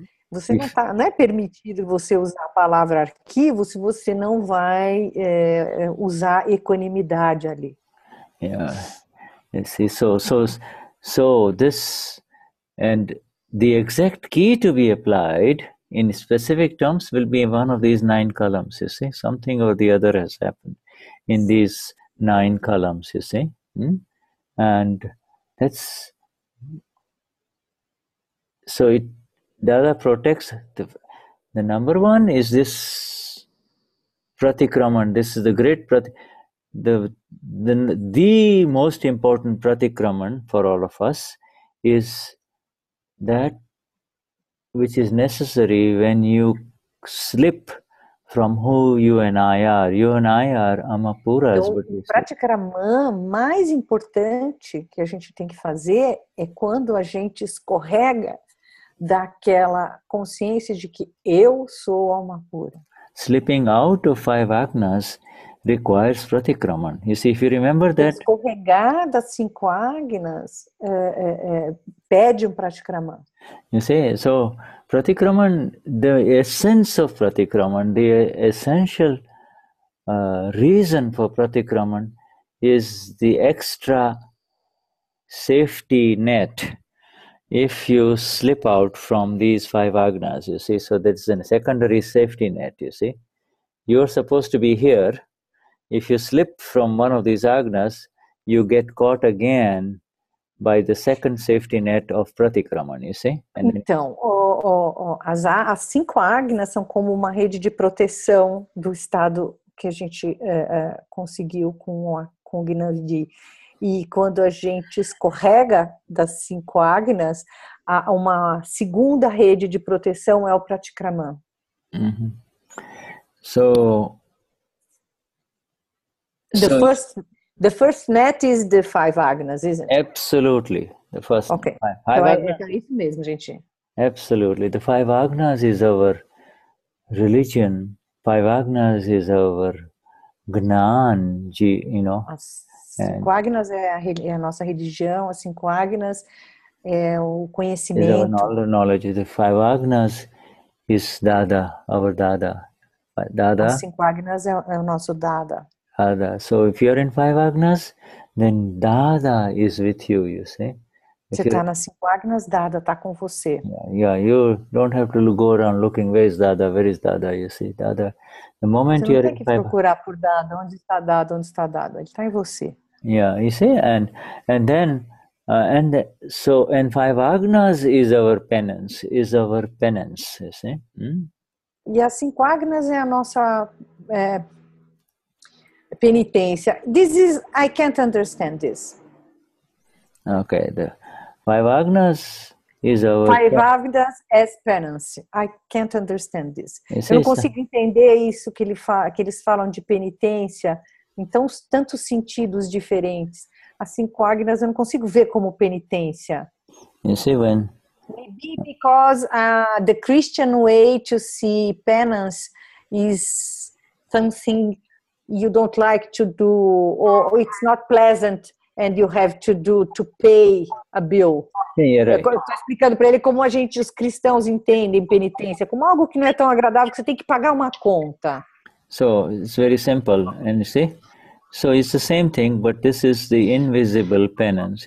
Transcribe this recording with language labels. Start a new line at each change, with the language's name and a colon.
Portuguese: Você não é permitido você usar a palavra arquivo se você não vai usar equanimidade ali.
English: Yeah, you see, so this, and the exact key to be applied in specific terms will be one of these 9 columns, you see. Something or the other has happened in these 9 columns, you see. And that's, so it Dada protects the number one is this pratikraman. This is the great the most important pratikraman for all of us is that which is necessary when you slip from who you and I are. You and I are amapuras.
Portuguese: Então, o pratikraman mais importante que a gente tem que fazer é quando a gente escorrega daquela consciência de que eu sou alma pura.
English: Slipping out of 5 agnas requires pratikraman. You see, if you remember that...
Portuguese: Escorregar das 5 agnas pede pratikraman.
English: You see, so pratikraman, the essence of pratikraman, the essential reason for pratikraman is the extra safety net if you slip out from these 5 agnas, you see. So that's a secondary safety net, you see. You're supposed to be here. If you slip from one of these agnas, you get caught again by the second safety net of pratikraman, you see.
Portuguese: Então, as 5 agnas são como uma rede de proteção do estado que a gente conseguiu com o Gnani. E quando a gente escorrega das 5 agnas, uma segunda rede de proteção é o pratikraman.
English: Mm-hmm. So the first net is the 5 agnas, isn't it? Absolutely. The first okay. five agnas.
Portuguese: Então é isso mesmo, gente.
English: Absolutely. The 5 agnas is our religion. 5 agnas is our Gnan, you know.
Portuguese: As 5 agnas é a nossa religião, as 5 agnas é o conhecimento.
English: Is our knowledge. The 5 agnas is Dada, our Dada. Dada.
Portuguese: As 5 agnas é o nosso Dada.
English: Dada. So if you're in 5 agnas, then Dada is with you, you see.
Portuguese: Você está nas 5 agnas, Dada está com você.
English: Yeah, you don't have to go around looking, where is Dada, you see. Dada, the moment
Portuguese: você não
English: you're
Portuguese: tem que procurar por Dada, onde está Dada, ele está em você.
English: Yeah, you see, and then so 5 agnas is our penance, you see.
Portuguese: E as 5 agnas é a nossa penitência.
English: I can't understand this. Okay, the 5 agnas is our 5 agnas as penance. I can't understand this.
Portuguese: Eu não consigo entender isso que eles falam de penitência. Então, tantos sentidos diferentes. As 5 agnas eu não consigo ver como penitência.
English: You see, when maybe because the Christian way to see penance is something you don't like to do, or it's not pleasant and you have to do to pay a bill. Yeah, right.
Portuguese: Eu estou explicando para ele como os cristãos entendem penitência, como algo que não é tão agradável que você tem que pagar uma conta.
English: So it's very simple, and you see, so it's the same thing, but this is the invisible penance.